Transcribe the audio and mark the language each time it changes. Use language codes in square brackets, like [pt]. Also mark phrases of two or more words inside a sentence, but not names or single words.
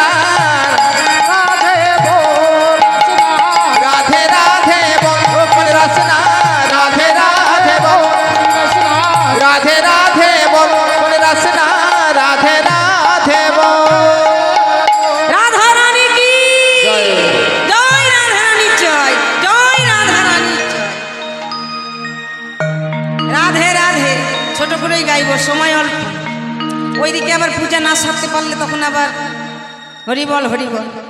[hi] राधे बोल राधे राधे बोल मन रसना। राधे राधे बोल राधे राधे बोल मन रसना। राधे राधे बोल। राधा रानी की जय। [bn] জয় রাধা রানী জয়, জয় রাধা রানী জয়। রাধে রাধে ছোট করেই গাইব, সময় অল্প। ওইদিকে আবার পূজা না সারতে পারলে তখন আবার হরিবল হরিবল।